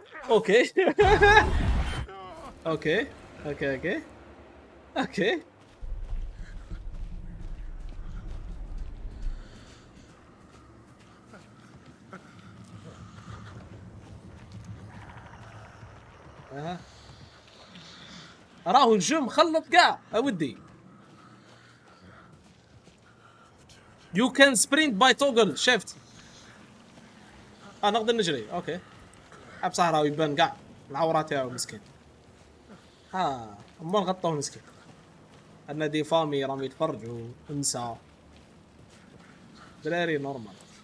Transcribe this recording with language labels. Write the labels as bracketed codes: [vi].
[ar] اوكي اوكي اوكي اوكي اوكي راهو الجو مخلط كاع اودي. [en] You can sprint by toggle shift. [ar] نقدر نجري. اوكي صحراوي يبان كاع العورات تاعو مسكين. امال غطوه مسكين. عندنا دي فامي راهم يتفرجوا ونساء دراري نورمال.